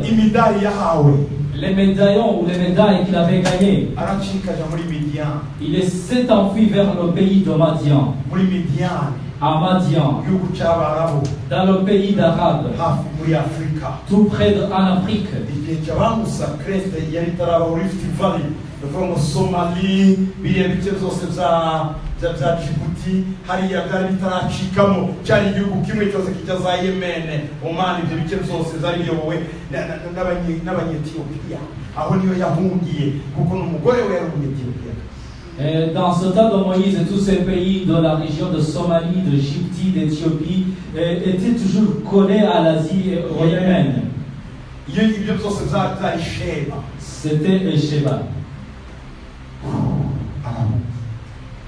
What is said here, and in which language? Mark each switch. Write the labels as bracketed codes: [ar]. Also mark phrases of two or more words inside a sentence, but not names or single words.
[fr] Les médaillons ou les médailles qu'il avait gagnées, il s'est enfui vers le pays de Madian. À Madian, dans le pays d'Arabe, tout près en Afrique. Somalie, [rw] biriya bice byose bya Djibouti hariya byari bitaracikamo cyari igihugu kimwe cyose kijya za Yemen, Oman, ibyo bice byose zari biyobowe n'abanyetiyopiya. Aho niyo yahungiye kuko n'umugore we yari umunyetiyopiya. [fr] Dans ce temps de Moïse, tous ces pays de la région de Somalie, de Djibouti, d'Éthiopie étaient toujours collés à l'Asie et au Yémen. C'était Sheba.